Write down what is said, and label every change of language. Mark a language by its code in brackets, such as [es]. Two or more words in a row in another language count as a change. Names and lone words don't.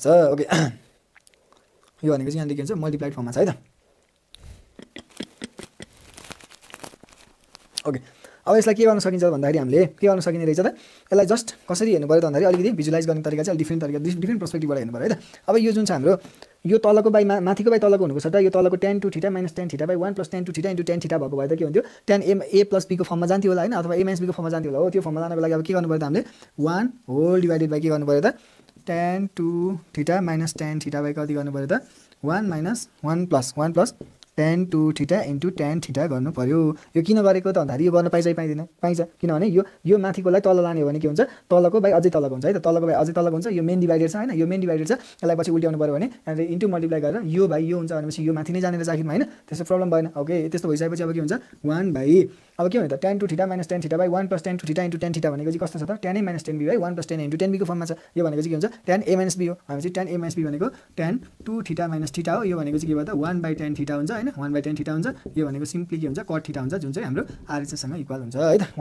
[ne] ओके यो भनेको चाहिँ यहाँ के हुन्छ [en] multiplied formमा [ne] छ है त। ओके अब यसलाई के गर्न सकिन्छ भन्दाखेरि हामीले के गर्न सकिने रहेछ त यसलाई जस्ट कसरी हेर्नु पर्यो त भन्दाखेरि अलिकति भिजुलाइज गर्ने तरिका चाहिँ डिफ्रेन्ट तरिका [en] different perspectiveबाट [ne] हेर्नु पर्यो है त। अब यो जुन छ हाम्रो यो तलको बाई माथिको बाई तलको हुनुको छ त यो तलको [en] tan 2 theta minus tan theta by 1 plus tan 2 theta into tan theta [ne] भएको भए त के हुन्थ्यो [en] tan a plus b [ne] को फर्ममा जान्थ्यो होला हैन अथवा [en] a minus b [ne] को फर्ममा जान्थ्यो होला हो। त्यो फर्ममा जानको लागि अब के गर्नु पर्यो त हामीले [en] 1 whole divided by [ne] के गर्नु पर्यो त [en] tan 2 theta minus tan theta by [ne] कति गर्नु पर्यो त [en] 1 minus 1 plus tan 2 theta into tan theta [ne] गर्नु पर्यो। यो किन गरेको त भन्दाखेरि यो गर्न पाइन्छ पाइँदैन पाइन्छ किनभने यो माथिकोलाई तल लाने हो भने के हुन्छ तलको बाई अझै तलको हुन्छ है त तलको बाई अझै तलको हुन्छ यो [en] main divided [ne] छ हैन यो [en] main divided [ne] छ यसलाई पछि उल्ट्याउनु पर्यो भने यहाँले [en] into multiply [ne] गरेर यो बाई यो हुन्छ भनेपछि यो माथि नै जाने रहेछ आखिरमा हैन त्यस्तो प्रब्लम भएन। ओके त्यस्तो भइसकेपछि अब के हुन्छ [en] 1 by [ne] अब के हुन्छ त [en] tan 2 theta minus tan theta by 1 plus tan 2 theta into tan theta [ne] भनेको चाहिँ कस्तो छ त [en] tan a minus tan b by 1 plus tan a into tan b [ne] को फर्ममा छ। यो भनेको चाहिँ के हुन्छ [en] tan a minus b [ne] हो भनेपछि [en] tan a minus b [ne] भनेको [en] tan 2 theta minus theta [ne] हो। यो भनेको चाहिँ के भयो त [en] 1 by tan theta [ne] हुन्छ हैन [en] 1 by tan theta [ne] हुन्छ। यो भनेको सिम्पली के हुन्छ [en] cot theta [ne] हुन्छ जुन चाहिँ हाम्रो आरएचएस सँग इक्वल हुन्छ है त।